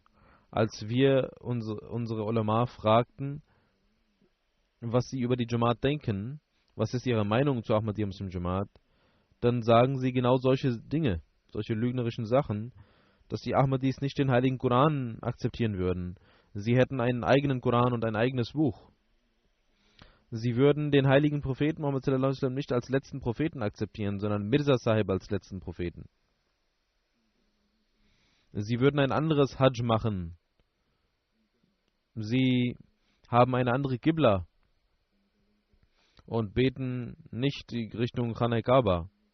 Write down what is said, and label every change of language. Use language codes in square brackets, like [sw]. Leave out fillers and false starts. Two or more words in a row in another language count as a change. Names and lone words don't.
[de] Als wir unsere Ulama fragten, was sie über die Jamaat denken, was ist ihre Meinung zu Ahmadiyya Muslim Jamaat, dann sagen sie genau solche Dinge, solche lügnerischen Sachen, dass die Ahmadis nicht den heiligen Koran akzeptieren würden. Sie hätten einen eigenen Koran und ein eigenes Buch. Sie würden den heiligen Propheten Muhammad [ar] صلى الله عليه وسلم [de] nicht als letzten Propheten akzeptieren, sondern Mirza Sahib als letzten Propheten. Sie würden ein anderes Hajj machen. Sie haben eine andere Qibla und beten nicht die Richtung [ur] خانۂ کعبہ.